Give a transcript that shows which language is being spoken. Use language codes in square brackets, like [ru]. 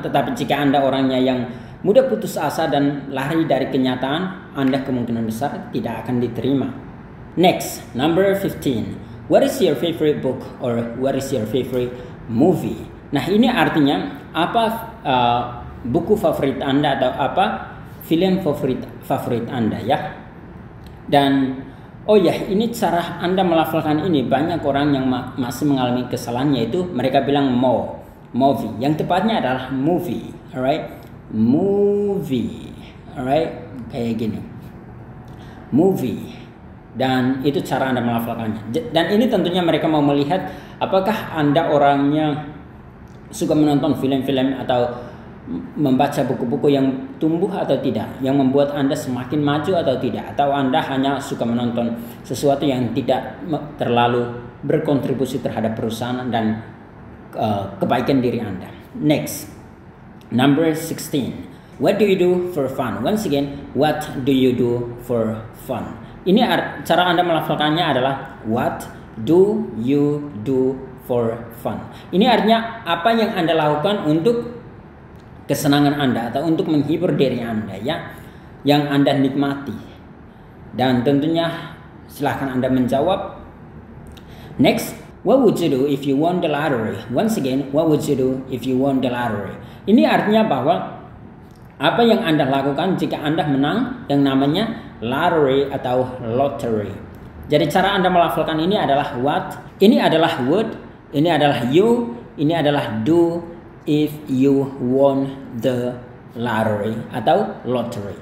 [id] Tetapi jika Anda orangnya yang mudah putus asa dan lari dari kenyataan, Anda kemungkinan besar tidak akan diterima. [en] Next, number 15. What is your favorite book or what is your favorite movie? [id] Nah, ini artinya apa buku favorit Anda atau apa film favorit Anda ya. Dan oh ya, ini cara Anda melafalkan ini. Banyak orang yang masih mengalami kesalahan, yaitu mereka bilang movie. Yang tepatnya adalah movie. Alright, movie. Alright, kayak gini, movie. Dan itu cara Anda melafalkannya. Dan ini tentunya mereka mau melihat apakah Anda orangnya suka menonton film-film atau membaca buku-buku yang tumbuh atau tidak, yang membuat Anda semakin maju atau tidak, atau Anda hanya suka menonton sesuatu yang tidak terlalu berkontribusi terhadap perusahaan dan kebaikan diri Anda. [en] Next, number 16. What do you do for fun? Once again, what do you do for fun? [id] Ini cara Anda melafalkannya adalah [en] what do you do for fun. [id] Ini artinya apa yang Anda lakukan untuk kesenangan Anda atau untuk menghibur diri Anda ya, yang Anda nikmati. Dan tentunya silahkan Anda menjawab. [en] Next, what would you do if you won the lottery? Once again, what would you do if you won the lottery? [id] Ini artinya bahwa apa yang Anda lakukan jika Anda menang yang namanya lottery atau lottery. Jadi cara Anda melafalkan ini adalah what, ini adalah would, ini adalah you, ini adalah [en] do if you won the lottery [id] atau lottery.